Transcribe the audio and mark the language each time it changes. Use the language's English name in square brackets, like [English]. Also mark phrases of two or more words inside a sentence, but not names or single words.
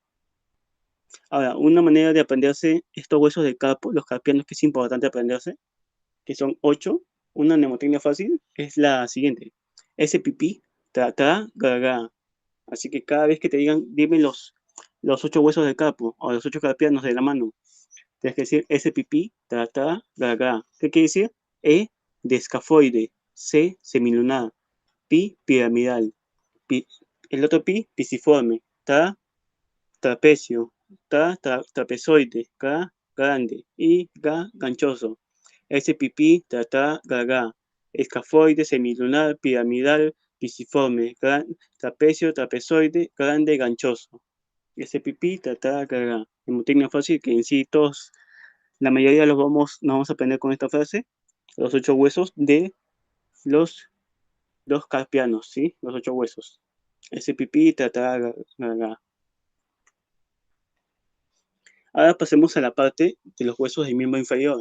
[Spanish] Ahora, una manera de aprenderse estos huesos del carpo, los carpianos, que es importante aprenderse, que son 8, una mnemotecnia fácil es la siguiente: ese pipí, tra, tra, ga, ga. Así que cada vez que te digan, dime los 8 huesos del carpo o los 8 carpianos de la mano, tienes que decir ese pipí, tra, tra, ga, ga. ¿Qué quiere decir? E, de escafoide, C, semilunar, pi, piramidal, pi, el otro pi, pisiforme, tra, trapecio, trapezoide, ga, grande y ga, ganchoso. Ese pipí, ga, ga. Escafoide, semilunar, piramidal, pisiforme, trapecio, trapezoide, grande, ganchoso. Ese pipí, ga, ga. Hemotecnia fácil, que en sí todos La mayoría nos vamos a aprender con esta frase, los 8 huesos de los carpianos, ¿sí? Los 8 huesos. Ese pipí, tatara, ga. Ahora pasemos a la parte de los huesos del miembro inferior.